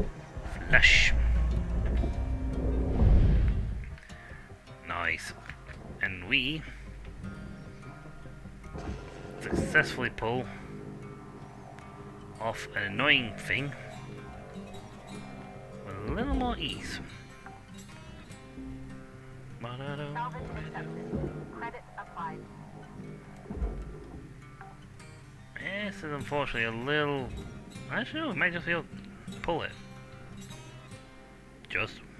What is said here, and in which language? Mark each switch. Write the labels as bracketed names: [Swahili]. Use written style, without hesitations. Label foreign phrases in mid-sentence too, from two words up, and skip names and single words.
[English] Flush. Nice. And we successfully pull off an annoying thing with a little more ease. Ba-da-da. Salvage accepted. Credit applied. This is unfortunately a little... Actually, no, we might just be able to pull it. Just.